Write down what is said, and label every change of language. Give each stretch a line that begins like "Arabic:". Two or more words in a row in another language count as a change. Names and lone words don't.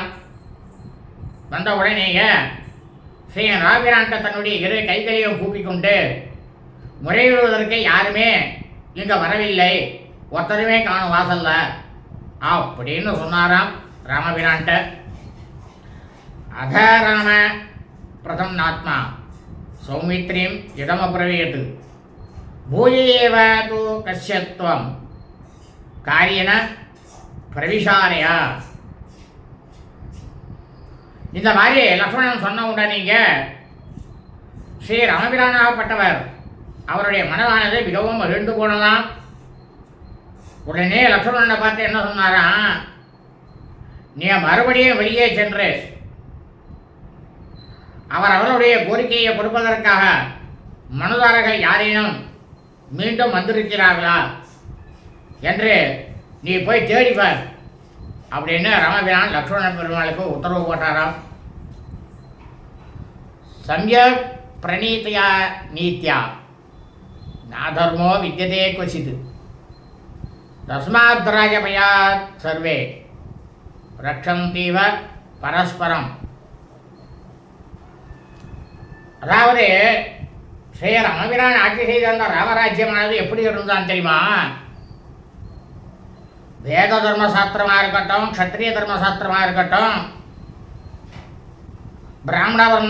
Tamil: வந்த உடனேயே ஸ்ரீ ராமபிரான்ட்ட தன்னுடைய இரு கைகளையும் கூப்பிக்கொண்டு முறையிடுவதற்கு யாருமே இங்கே வரவில்லை, ஒருத்தருமே காணும் வாசல்ல அப்படின்னு சொன்னாராம் ராமபிரான்ட்ட.
Sanskrit: अथ राम प्रसन्नात्मा सौमित्रीं इदमब्रवीत् भूय एव तु कस्य त्वं कार्येन प्रविशारय.
Tamil: இந்த மாதிரி லக்ஷ்மணன் சொன்ன உடனேங்க ஸ்ரீ ராமபிரானாகப்பட்டவர் அவருடைய மனதானது மிகவும் மகிழ்ந்து போனதாம். உடனே லக்ஷ்மணனை பார்த்து என்ன சொன்னாராம், நீ மறுபடியும் வெளியே சென்று அவருடைய கோரிக்கையை கொடுப்பதற்காக மனுதாரர்கள் யாரேனும் மீண்டும் வந்திருக்கிறார்களா என்று நீ போய் தேடிப்பார் அப்படின்னு ராமபிரான் லக்ஷ்மண பெருமாளுக்கு உத்தரவு போட்டாராம்.
Sanskrit: सम्यक् प्रणीत्या नीत्या नाधर्मो विद्यते क्वचित् तस्मात् राजभयात् सर्वे रक्षन्तीव परस्परम्.
Tamil: அதாவது ஸ்ரீ ராமபிரான் ஆட்சி செய்த அந்த ராமராஜ்யமானது எப்படி இருந்தான் தெரியுமா? வேத தர்மசாஸ்திரமாக இருக்கட்டும், க்ஷத்ரிய தர்மசாஸ்திரமாக இருக்கட்டும், பிராமண வர்ண